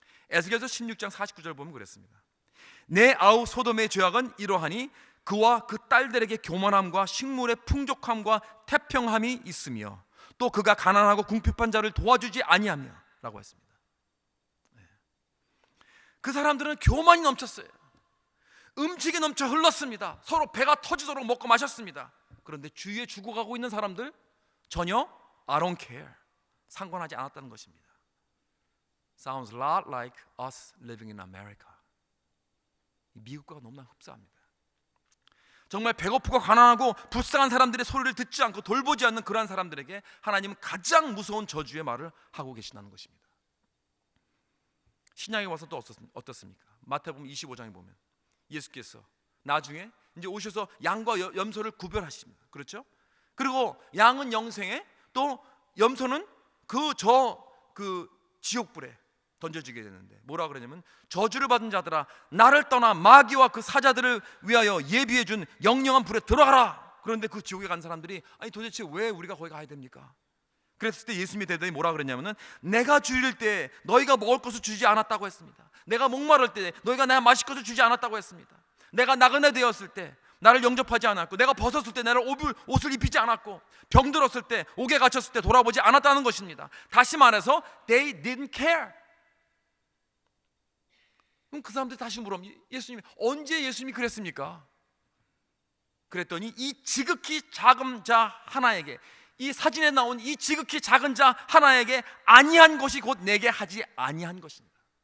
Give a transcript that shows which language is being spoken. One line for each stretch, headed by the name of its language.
Korean: 에스겔서 16장 49절 보면 그랬습니다. 내 아우 소돔의 죄악은 이러하니 그와 그 딸들에게 교만함과 식물의 풍족함과 태평함이 있으며 또 그가 가난하고 궁핍한 자를 도와주지 아니하며 라고 했습니다. 그 사람들은 교만이 넘쳤어요. 음식이 넘쳐 흘렀습니다. 서로 배가 터지도록 먹고 마셨습니다. 그런데 주위에 죽어가고 있는 사람들 전혀
English: I don't care,
Korean: 상관하지 않았다는 것입니다.
English: Sounds a lot like us living in America.
Korean: 미국과 너무나 흡사합니다. 정말 배고프고 가난하고 불쌍한 사람들의 소리를 듣지 않고 돌보지 않는 그러한 사람들에게 하나님은 가장 무서운 저주의 말을 하고 계시다는 것입니다. 신약에 와서 또 어떻습니까? 마태복음 25장에 보면 예수께서 나중에 이제 오셔서 양과 염소를 구별하십니다. 그렇죠? 그리고 양은 영생에, 또 염소는 그 지옥불에 던져주게 되는데 뭐라 그러냐면 저주를 받은 자들아 나를 떠나 마귀와 그 사자들을 위하여 예비해 준 영영한 불에 들어가라. 그런데 그 지옥에 간 사람들이 아니 도대체 왜 우리가 거기 가야 됩니까? 그랬을 때 예수님이 대답이 뭐라 그랬냐면은 내가 줄일 때 너희가 먹을 것을 주지 않았다고 했습니다. 내가 목마를 때 너희가 내가 마실 것을 주지 않았다고 했습니다. 내가 나그네 되었을 때 나를 영접하지 않았고, 내가 벗었을 때 나를 옷을 입히지 않았고, 병들었을 때 옥에 갇혔을 때 돌아보지 않았다는 것입니다. 다시 말해서
English: they didn't care.
Korean: 그럼 그 사람들이 다시 물어보면 예수님이 언제 예수님이 그랬습니까? 그랬더니 이 지극히 작은 자 하나에게, 이 사진에 나온 이 지극히 작은 자 하나에게 아니한 것이 곧 내게 하지 아니한 것입니다.